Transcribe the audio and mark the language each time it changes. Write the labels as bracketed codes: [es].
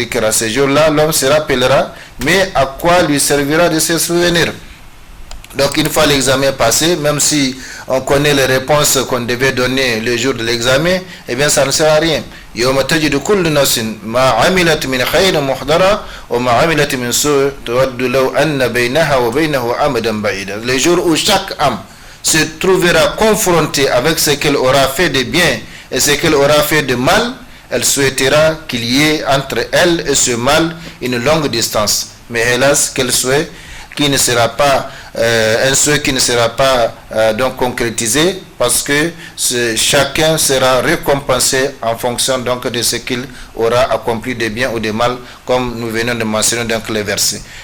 [fr] Ces jours-là, l'homme se rappellera, mais à quoi lui servira de se souvenir? Donc une fois l'examen passé, même si on connaît les réponses qu'on devait donner le jour de l'examen, eh bien ça ne sert à rien. [ar] يوم تجد كل نفس ما عملت من خير محضرا وما عملت من سوء تود لو أن بينها وبينه أمدا بعيدا. [fr] Le jour où chaque âme se trouvera confrontée avec ce qu'elle aura fait de bien et ce qu'elle aura fait de mal, elle souhaitera qu'il y ait entre elle et ce mal une longue distance. Mais hélas, quel souhait qui ne sera pas un souhait qui ne sera pas donc concrétisé, parce que chacun sera récompensé en fonction donc de ce qu'il aura accompli de bien ou de mal, comme nous venons de mentionner dans les versets.